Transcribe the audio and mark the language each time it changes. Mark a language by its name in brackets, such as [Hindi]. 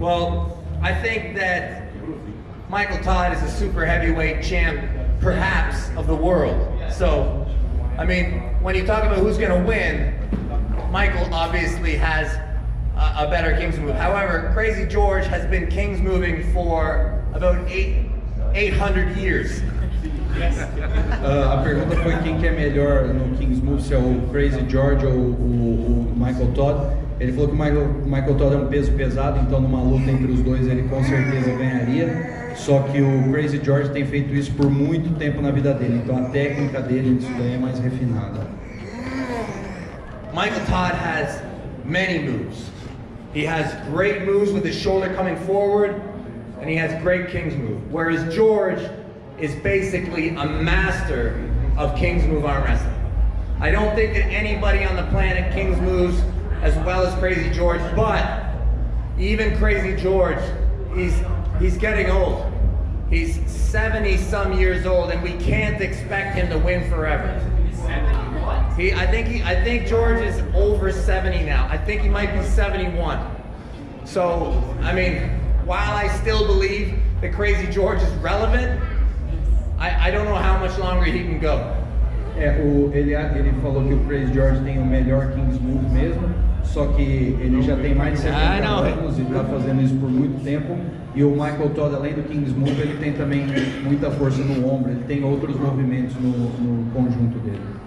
[English] Well, I think that Michael Todd is a super heavyweight champ, perhaps, of the world. So, I mean, when you talk about who's going to win, Michael obviously has a better King's Move. However, Crazy George has been King's Moving for about 800 years. [Portuguese] A pergunta foi quem que é melhor no King's Move, se é o Crazy George ou o Michael Todd. Ele falou que o Michael Todd é um peso pesado, então numa luta entre os dois ele com certeza ganharia. Só que o Crazy George tem feito isso por muito tempo na vida dele, então a técnica dele nisso daí é mais refinada. [English] Michael Todd has many moves. He has great moves with his shoulder coming forward, and he has great King's Move. Whereas George is basically a master of King's Move arm wrestling. I don't think that anybody on the planet King's Moves as well as Crazy George, but even Crazy George, he's getting old. He's 70-some years old, and we can't expect him to win forever. I think George is over 70 now. I think he might be 71. So, I mean, while I still believe that Crazy George is relevant, I don't know how much longer he can go. [Portuguese] Ele falou que o Crazy George tem o melhor King's Move mesmo, só que ele já tem mais de 70 anos e está fazendo isso por muito tempo. E o Michael Todd, além do King's Move, ele tem também muita força no ombro, ele tem outros movimentos no conjunto dele.